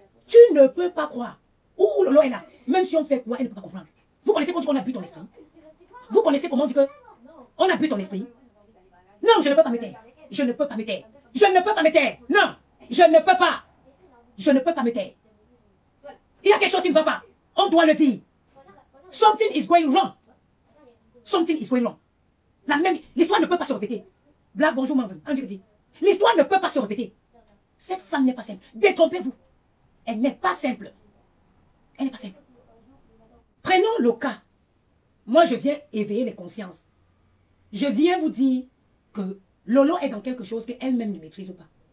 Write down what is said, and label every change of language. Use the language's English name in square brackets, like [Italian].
[French] Tu ne peux pas croire. Ouh, Lolo est là. Même si on fait quoi, elle ne peut pas comprendre. Vous connaissez quand on dit qu'on a bu ton esprit? Vous connaissez comment on dit que on a bu ton esprit? Non, je ne peux pas me taire. Je ne peux pas me taire. Je ne peux pas me taire. Non, je ne peux pas. Je ne peux pas me taire. Il y a quelque chose qui ne va pas. On doit le dire. [English] Something is going wrong. Something is going wrong. [French] L'histoire ne peut pas se répéter. Black, bonjour, Marvin. L'histoire ne peut pas se répéter. Cette femme n'est pas simple. Détrompez-vous. Elle n'est pas simple. Elle n'est pas simple. Prenons le cas. Moi, je viens éveiller les consciences. Je viens vous dire que Lolo est dans quelque chose qu'elle-même ne maîtrise pas.